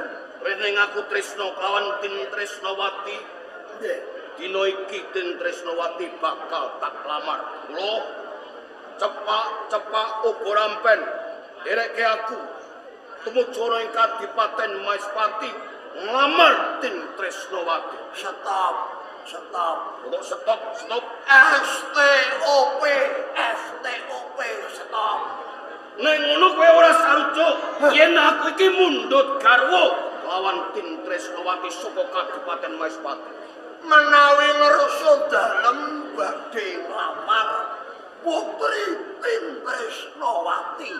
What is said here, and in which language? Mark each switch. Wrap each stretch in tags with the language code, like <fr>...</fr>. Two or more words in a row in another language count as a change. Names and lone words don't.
<jv>rene aku tresna lawan Tin Tresnawati. Dina iki Tin Tresnawati bakal tak lamar. Mula cepak uga rampen dereke aku tumuju ana ing Kadipaten Maespati nglamar Tin Tresnawati. Stop. Untuk stop. STOP, stop. Nek ngono kowe ora sarujuk yen aku iki mundhut garwa lawan Tin Tresnawati saka Kadipaten Maespati. Menawi ngersa dalem Putri Tintresnawati.</jv>